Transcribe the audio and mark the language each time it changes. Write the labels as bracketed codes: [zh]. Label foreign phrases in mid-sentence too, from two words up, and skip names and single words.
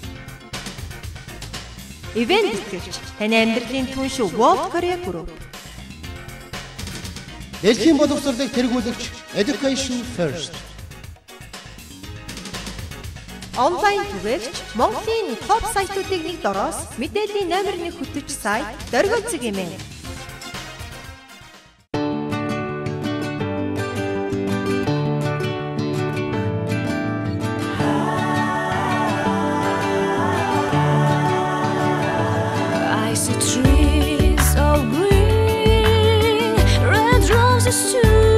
[mn] Ивент эцэгч таны амьдралын түнш World Korea Group. Дэлхийн боловсролыг тэргүүлэгч Education First. Онлайн түгээгч Монголын топ сайтуудыг нэг дороос мэдээллийн номер 1 хөтөч сайт Дөргөлцөг юм ээ. [en] I see trees of green, red roses too.